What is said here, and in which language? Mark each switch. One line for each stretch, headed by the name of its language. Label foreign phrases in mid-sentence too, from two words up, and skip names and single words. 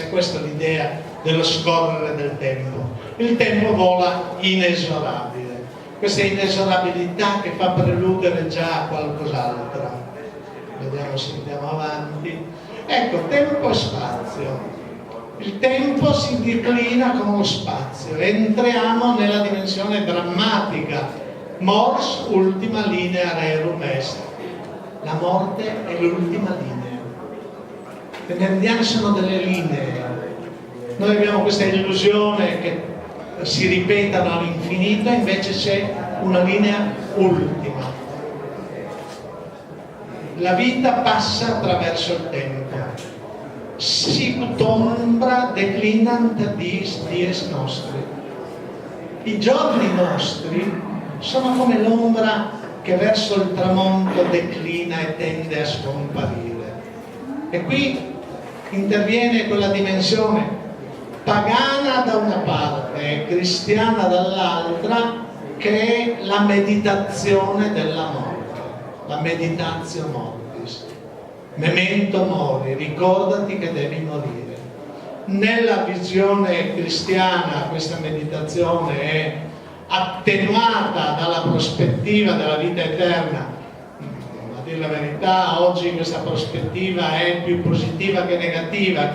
Italian: E questa è l'idea dello scorrere del tempo. Il tempo vola inesorabile, questa inesorabilità che fa preludere già a qualcos'altro. Vediamo se andiamo avanti. Ecco, tempo e spazio. Il tempo si declina con lo spazio. Entriamo nella dimensione drammatica.
Latin: Mors ultima linea rerum est.
Italian: La morte è l'ultima linea. Le meridiane sono delle linee. Noi abbiamo questa illusione che si ripetano all'infinito, invece c'è una linea ultima. La vita passa attraverso il tempo.
Latin: Sicut ombra declinant dies nostri.
Italian: I giorni nostri sono come l'ombra che verso il tramonto declina e tende a scomparire. E qui interviene quella dimensione pagana da una parte e cristiana dall'altra, che è la meditazione della morte.
Latin: La meditatio mortis, memento mori,
Italian: ricordati che devi morire. Nella visione cristiana questa meditazione è attenuata dalla prospettiva della vita eterna. A dire la verità, oggi questa prospettiva è più positiva che negativa.